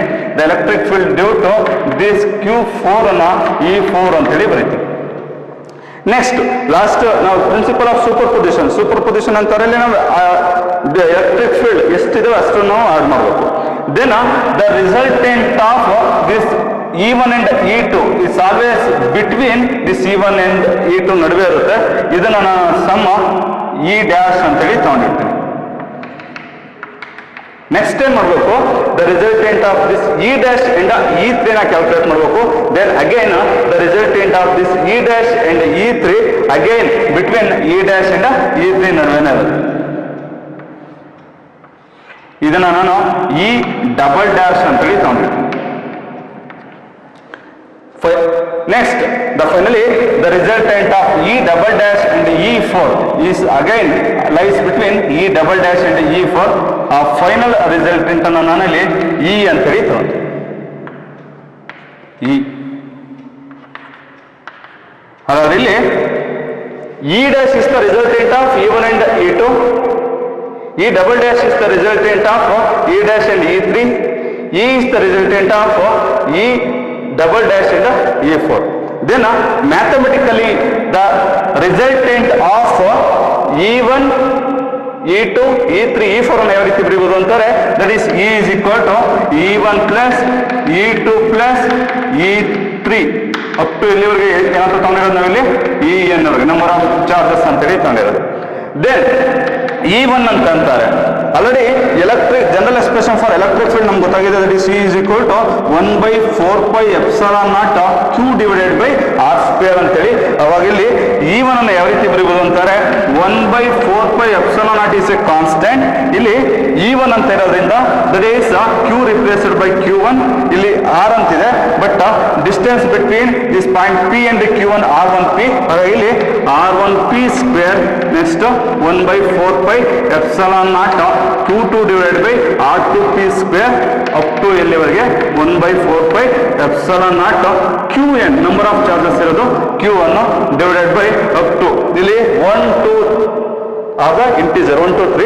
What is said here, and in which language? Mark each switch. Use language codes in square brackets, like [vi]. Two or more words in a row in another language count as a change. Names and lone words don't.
[en] the electric field due to this Q4 [kn] ಅನ್ನ E4 ಅಂತ ಹೇಳಿ ಬರೀತೀನಿ. [en] next last [kn] ನಾವು [en] principle of super position [kn] ಅಂತಾರಲ್ಲಿ ನಾವು [en] electric field [kn] ಎಷ್ಟಿದೆ ಅಷ್ಟು ನಾವು ಆಡ್ ಮಾಡಬೇಕು. [en] then the resultant of this E1 and E2 is always between this E1 and E2 [kn] ನಡುವೆ ಇರುತ್ತೆ. ಇದನ್ನ ನಾನು ಸಮ್ E ಡ್ಯಾಶ್ ಅಂತೇಳಿ ತಗೊಂಡಿರ್ತೀನಿ. ನೆಕ್ಸ್ಟ್ ಏನ್ ಮಾಡಬೇಕು, [en] the resultant of this E dash [kn] ಇಂದ E3 ನ ಕ್ಯಾಲ್ಕುಲೇಟ್ ಮಾಡಬೇಕು. [en] then again the resultant of this E dash and E3 again between E dash [kn] ಇಂದ E3 ನಡುವೆನೇ ಇರುತ್ತೆ. ಇದನ್ನ ನಾನು [en] E double dash [kn] ಅಂತೇಳಿ ತಗೊಂಡಿರ್ತೀನಿ. [en] Next, finally, the resultant of E double dash and E4 is again lies between E double dash and E4. Final resultant [kn] ಅನ್ನು ನಾನಲ್ಲಿ E ಅಂತ ಹೇಳಿ ತಗೊಂಡೆ. [en] E. [kn] ಹಾಗಾದ್ರೆ ಇಲ್ಲಿ [en] E dash is the resultant of E1 and E2. E double dash is the resultant of E dash and E3. E is the resultant of E double dash and E4. Then mathematically the resultant of E1, E2, E3, E4 [kn] ಅನ್ನು ಯಾವ ರೀತಿ ಬರೀಬಹುದು ಅಂತಾರೆ, [en] that is E is equal to E1 plus E2 plus E3 up to [kn] ಇಲ್ಲಿವರೆಗೆ ಏನಾದ್ರು ತಗೊಂಡಿರೋದು ನಾವಿಲ್ಲಿ En ವರೆಗೆ [en] number of charges [kn] ಅಂತೇಳಿ ತಗೊಂಡಿರೋದು. [en] ದೆನ್ E1 [kn] ಅಂತ ಅಂತಾರೆ. [en] already electric general expression for electric field [kn] ನಮ್ಗೆ ಗೊತ್ತಾಗಿದೆ, [en] that is E is equal to 1/4πε0 Q divided by R² ಅಂತೇಳಿ. [kn] ಅವಾಗ ಇಲ್ಲಿ E1 ಅನ್ನು ಯಾವ ರೀತಿ ಬರೀಬಹುದು ಅಂತಾರೆ, [en] 1/4πε0 is a constant. [kn] ಇಲ್ಲಿ E1 ಅಂತ ಇರೋದ್ರಿಂದ [en] that is Q replaced by Q1. [kn] ಇಲ್ಲಿ R ಅಂತಿದೆ, [en] but distance between this point P and Q1 R1P. [kn] ಹಾಗಾಗಿ ಇಲ್ಲಿ [en] R1P square next 1/4πε0 Q2 divided by R2P square up to ಎಲ್ಲಿವರೆಗೆ 1/4πε0 Qn number of charges ಇರೋದು Q ಅನ್ನು divided by up to ಇಲ್ಲಿ 1 2 ಆಗ ಇಂಟಿಜರ್ 1 2 3.